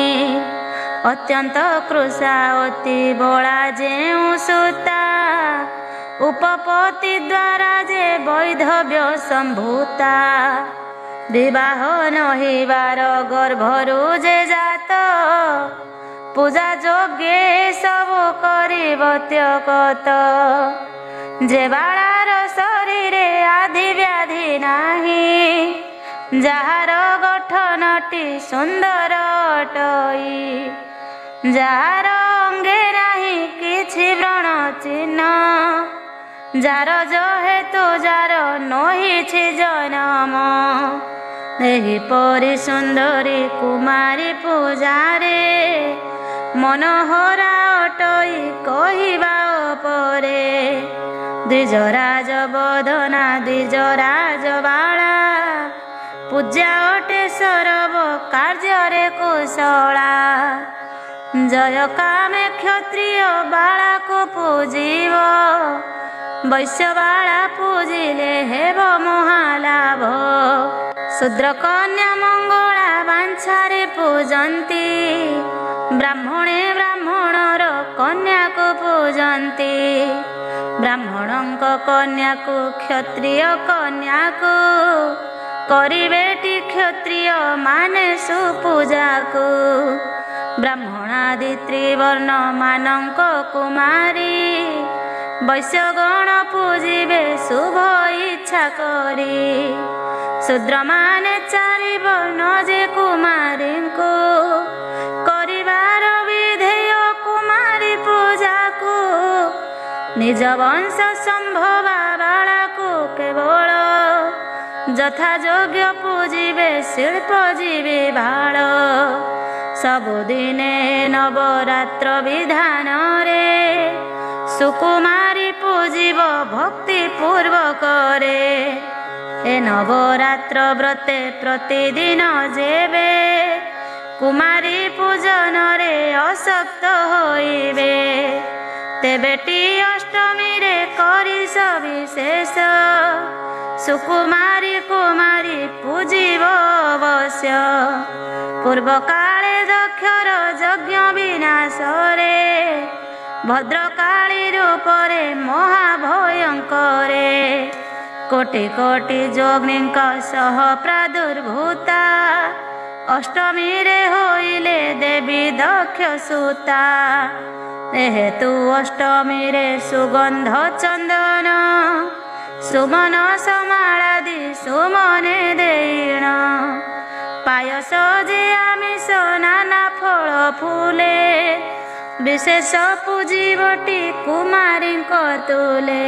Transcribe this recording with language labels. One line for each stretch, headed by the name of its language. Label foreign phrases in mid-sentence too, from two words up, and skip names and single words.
Odia: ଅତ୍ୟନ୍ତ କୃଷା ଅତି ବଳା ଯେଉ ସୁତା, ଉପପତି ଦ୍ୱାରା ଯେ ବୈଧବ୍ୟ ସମ୍ଭୂତା। ବିବାହ ନହିବାର ଗର୍ଭରୁ ଯେ ଜାତ, ପୂଜା ଯୋଗ୍ୟେ ସବ କରିବ ତ୍ୟଗତ। ଯେ ବାଳାର ଶରୀରେ ଆଦି ବ୍ୟାଧି ନାହି, ଯାହାର ଗଠନଟି ସୁନ୍ଦର ଅଟଇ। ଯାର ଅଙ୍ଗେ ନାହି କିଛି ବ୍ରଣ ଚିହ୍ନ, ଯାର ଯେହେତୁ ଯାର ନହିଛି ଜନମ। ଏହିପରି ସୁନ୍ଦରୀ କୁମାରୀ ପୂଜାରେ, ମନୋହରା ଅଟଇ କହିବା ପରେ। ଦ୍ୱିଜରାଜ ବଦନା ଦ୍ୱିଜରାଜ ବାଳା, ପୂଜ୍ୟା ଅଟେ ସରବ କାର୍ଯ୍ୟ କୁଶଳା। ଜୟ କାମେ କ୍ଷତ୍ରିୟ ବାଳା କୁ ପୂଜିବ, ବୈଶ୍ୟ ବାଳା ପୂଜିଲେ ହେବ ମହାଲାଭ। ଶୂଦ୍ର କନ୍ୟା ମଙ୍ଗଳା ବାଞ୍ଛାରେ ପୂଜନ୍ତି, ବ୍ରାହ୍ମଣେ ବ୍ରାହ୍ମଣର କନ୍ୟା କୁ ପୂଜନ୍ତି। ବ୍ରାହ୍ମଣଙ୍କ କନ୍ୟା କୁ କ୍ଷତ୍ରିୟ କନ୍ୟା କୁ, କରିବେଟି କ୍ଷତ୍ରିୟ ମାନେ ସୁପୂଜା କୁ। ବ୍ରାହ୍ମଣାଦି ତ୍ରିବର୍ଣ୍ଣ ମାନଙ୍କ କୁମାରୀ, ବୈଶ୍ୟଗଣ ପୂଜିବେ ଶୁଭ ଇଚ୍ଛା କରି। ଶୂଦ୍ର ମାନେ ଚାରି ବର୍ଣ୍ଣ ଯେ କୁମାରୀ କୁ, କରିବାର ବିଧେୟ କୁମାରୀ ପୂଜା କୁ। ନିଜ ବଂଶ ସମ୍ଭବା ବାଳା କୁ କେବଳ, ଯଥା ଯୋଗ୍ୟ ପୂଜିବେ ଶିଳ୍ପ ଜୀବୀ ଭାଲ। ସବୁଦିନେ ନବରାତ୍ର ବିଧାନ ରେ, ସୁକୁମାରୀ ପୂଜିବ ଭକ୍ତି ପୂର୍ବକ ରେ। ଏ ନବରାତ୍ର ବ୍ରତେ ପ୍ରତିଦିନ ଯେବେ, କୁମାରୀ ପୂଜନ ରେ ଅସକ୍ତ ହୋଇବେ। ତେବେଟି ଅଷ୍ଟମୀ ରେ କରି ସବିଶେଷ, ସୁକୁମାରୀ କୁମାରୀ ପୂଜିବ ଅବଶ୍ୟ। ପୂର୍ବ କାଳେ ଦକ୍ଷର ଯଜ୍ଞ ବିନାଶ ରେ, ଭଦ୍ରକାଳୀ ରୂପରେ ମହାଭୟଙ୍କରେ। କୋଟି କୋଟି ଯୋଗିନୀଙ୍କ ସହ ପ୍ରାଦୁର୍ଭୂତା, ଅଷ୍ଟମୀ ରେ ହୋଇଲେ ଦେବୀ ଦକ୍ଷ ସୁତା। ଏହେତୁ ଅଷ୍ଟମୀ ରେ ସୁଗନ୍ଧ ଚନ୍ଦନ, ସୁମନ ସମାଳାଦି ସୁମନେ ଦେଣ। ପାୟସ ଯେ ଆମିଷ ନାନା ଫଳ ଫୁଲେ, ବିଶେଷ ପୂଜିବଟି କୁମାରୀ ତୁଲେ।